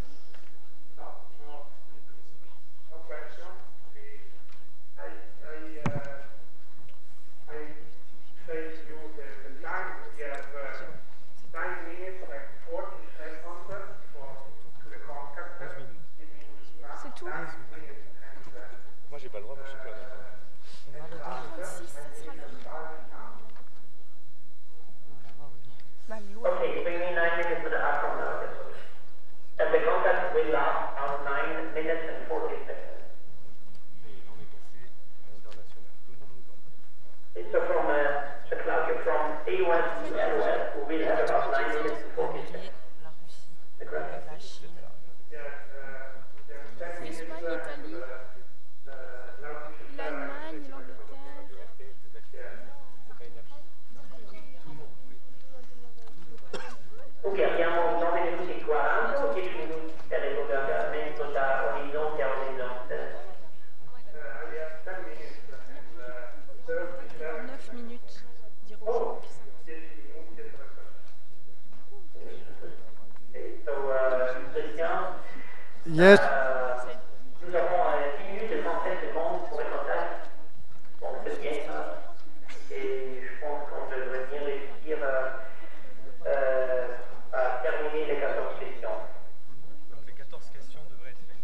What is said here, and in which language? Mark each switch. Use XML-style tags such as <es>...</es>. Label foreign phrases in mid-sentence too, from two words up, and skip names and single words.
<en>No question. I say to you the time we have 9 minutes and 40 seconds to the contact.</en> <fr>C'est tout. Moi j'ai pas le droit, moi je sais pas.</fr> <en>Okay, bring me 9 minutes for the outcome now. And the contact will last out 9 minutes and 40 seconds. So from Claudio, from A1 to L1, we will have about 9 minutes and 40 seconds. The graph.</en> <fr>L'Espagne, l'Italie, l'Allemagne,</fr> <it>Ok, abbiamo 9 minuti e 40 o 10 minuti per il collegamento da orizzonte a orizzonte?</it> <en>9 minutes.</en> <it>Oh, 10 minuti e 3 so, Christian,</it> <en>Yes.</en> <fr>nous avons 10 minutes et 37 secondes pour le contact. Bon, c'est bien ça. Et je pense qu'on devrait bien réussir à terminer les 14 questions. Les 14 questions devraient être faites.</fr>